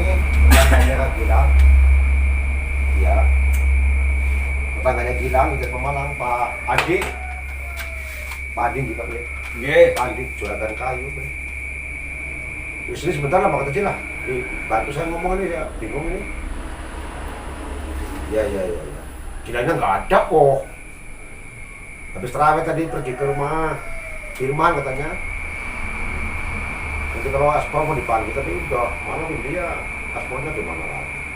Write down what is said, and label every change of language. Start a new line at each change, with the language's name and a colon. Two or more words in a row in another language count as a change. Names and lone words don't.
Indonesian: Tetangganya kan Gilang. Iya. Tetangganya Gilang dari Pemalang Pak Adi. Pak Adi juga ya. Nggih. Pak Adi juragan kayu. Istri sebentar lah makan kecil lah. Bantu saya ngomong ini ya. Bingung ini. Iya. Gilangnya nggak ada kok. Habis terawih tadi pergi ke rumah Firman katanya. Nanti kalau aspal mau dipanggil tapi udah malam dia aspalnya gimana lagi?